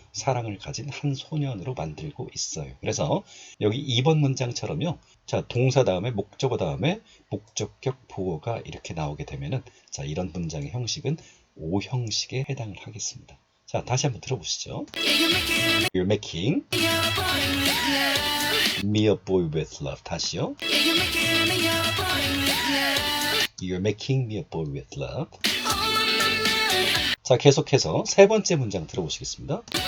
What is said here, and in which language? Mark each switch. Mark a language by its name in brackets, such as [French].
[Korean] 사랑을 가진 한 소년으로 만들고 있어요. 그래서 여기 2번 문장처럼요. 자, 동사 다음에 목적어 다음에 목적격 보호가 이렇게 나오게 되면은 자, 이런 문장의 형식은 O 형식에 해당을 하겠습니다. 자, 다시 한번 들어보시죠. [English] Yeah, You're making you're making me a boy with love me a boy with love. [Korean] 다시요. [English] Yeah, you're making me a boy with love You're making me a boy with love. Oh my my my [Korean] 자, 계속해서 세 번째 문장 들어보시겠습니다.